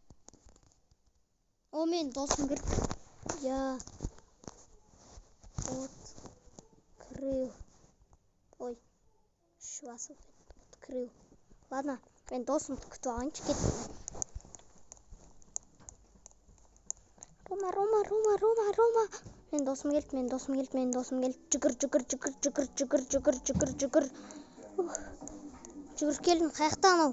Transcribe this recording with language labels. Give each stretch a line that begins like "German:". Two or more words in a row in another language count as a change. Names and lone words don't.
Kazakh: О, мен досым кірді.
Russian: Я открыл.
Kazakh: Ой, швасы открыл.
Russian: Ладно,
Kazakh: мен досымды күтіп алайыншы кеттім. Рома. Мен досым келді. Жүгір. Жүгір келдің, қаяқта анау?